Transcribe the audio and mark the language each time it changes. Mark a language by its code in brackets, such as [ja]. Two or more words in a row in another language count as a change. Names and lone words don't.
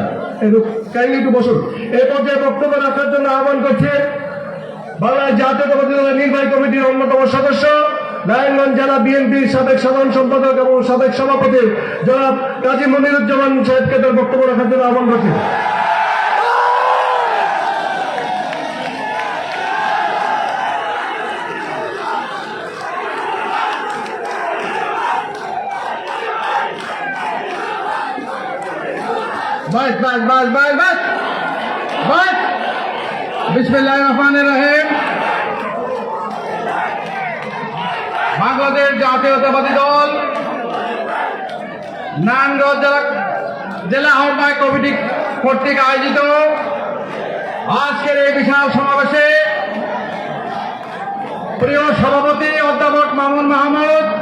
[bn] কাইন্ডলি একটু বসুন। এই পর্যায়ে বক্তব্য রাখার জন্য আহ্বান করছে বাংলাদেশ জাতীয়তাবাদী দলের নির্বাহী কমিটির অন্যতম সদস্য, নারায়ণগঞ্জ জেলা বিএনপির সাবেক সাধারণ সম্পাদক এবং সাবেক সভাপতি জনাব কাজী মনিরুজ্জামান সাহেবকে তার বক্তব্য রাখার জন্য আহ্বান করছে। ব্যস ব্যস ব্যস ব্যস ব্যস ব্যস [ar] بسم الله الرحمن الرحيم. [bn] বাংলাদেশ জাতীয়তাবাদী দল নারায়ণগঞ্জ জেলা আহ্বায়ক কমিটি কর্তৃক আয়োজিত আজকের এই বিশাল সমাবেশে প্রিয় সভাপতি অধ্যাপক মামুন মাহমুদ,